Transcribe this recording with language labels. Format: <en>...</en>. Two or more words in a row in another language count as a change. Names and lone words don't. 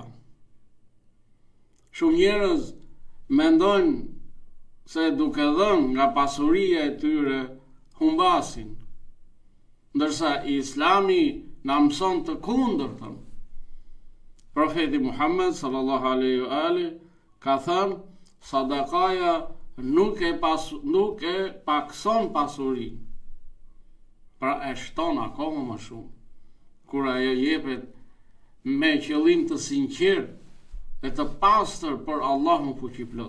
<sq>Shumë njerëz mendojnë se duke dhënë nga pasuria e tyre humbasin, ndërsa Islami na mëson të kundërtën. Profeti Muhammed</sq> <ar>صلى الله عليه وآله</ar> <sq>ka thënë: sadakaja nuk e pakson pasurinë, pra e shton akoma më shumë, kur ajo jepet me qëllim të sinqert dhe të pastër për Allahun fuqiplot.</sq>